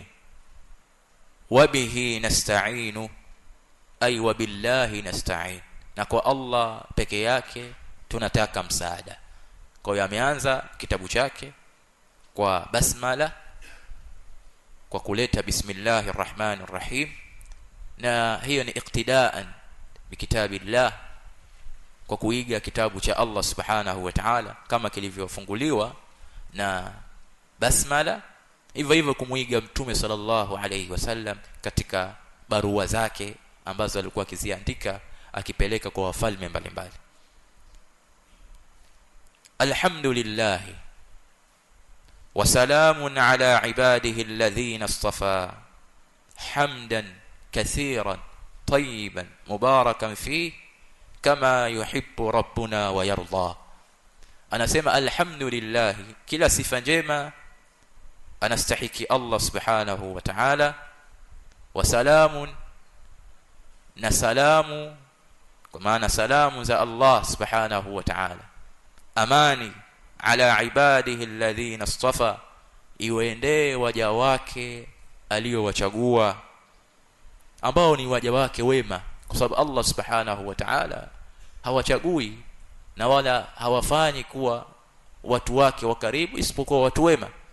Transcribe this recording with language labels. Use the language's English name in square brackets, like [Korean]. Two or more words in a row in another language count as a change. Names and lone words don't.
[Arabic] وبه نستعين أي وبالله نستعين, [Swahili] na kwa Allah peke yake tunataka msaada. Kwa hiyo ameanza kitabu chake kwa basmala, kwa kuleta [Arabic] بسم الله الرحمن الرحيم, [Swahili] na hiyo ni [Arabic] اقتداء بكتاب الله, [Swahili] kwa kuiga kitabu cha Allah [Arabic] سبحانه وتعالى [Swahili] kama kilivyofunguliwa na basmala, hivyo hivyo kumuiga Mtume [Arabic] صلى الله عليه وسلم [Swahili] katika barua zake ambazo alikuwa akiziandika akipeleka kwa wafalme mbalimbali. [Arabic] الحمد لله وسلام على عباده الذين اصطفى حمدا كثيرا طيبا مباركا فيه كما يحب ربنا ويرضى. [Swahili] Anasema alhamdulillah, kila sifa njema anastahiki Allah [Arabic] سبحانه وتعالى. وسلام, [Swahili] na salamu, kwa maana salamu za Allah [Arabic] سبحانه وتعالى, [Swahili] amani, [Arabic] على عباده الذين اصطفى, [Swahili] iwaendee waja wake aliyowachagua, ambao ni waja wake wema, kwa sababu Allah [Arabic] سبحانه وتعالى [Swahili] hawachagui na wala hawafanyi kuwa watu wake wa karibu isipokuwa watu wema.